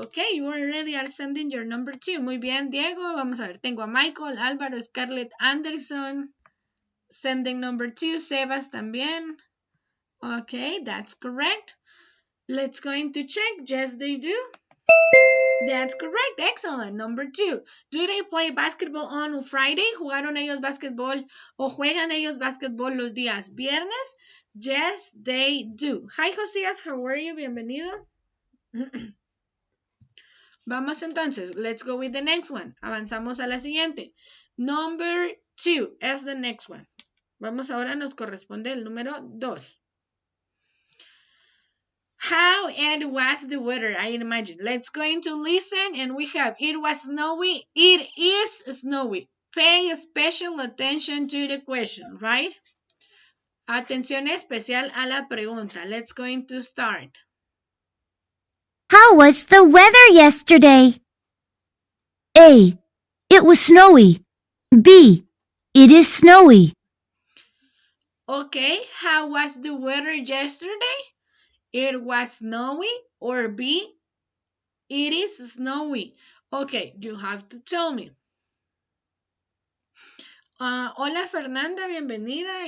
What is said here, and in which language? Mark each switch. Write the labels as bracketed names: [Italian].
[English] Okay, you already are sending your number 2. [Spanish] Muy bien, Diego. Vamos a ver, tengo a Michael, Álvaro, Scarlett, Anderson. [English] Sending number 2, Sebas también. Okay, that's correct. Let's go into check. Yes, they do. That's correct. Excellent. Number 2. Do they play basketball on Friday? [Spanish] ¿Jugaron ellos basketball o juegan ellos basketball los días viernes? [English] Yes, they do. Hi, Josías. How are you? Bienvenido. [Spanish] Vamos entonces. [English] Let's go with the next one. [Spanish] Avanzamos a la siguiente. [English] Number 2 is the next one. [Spanish] Vamos ahora, nos corresponde el número 2. [English] How it was the weather, I imagine. Let's go into listen and we have it was snowy, it is snowy. Pay special attention to the question, right? Atención especial a la pregunta. Let's go into start. How was the weather yesterday? A. It was snowy. B. It is snowy. Okay, how was the weather yesterday? It was snowy, or B, it is snowy. Okay, you have to tell me. [Spanish] Hola Fernanda, bienvenida.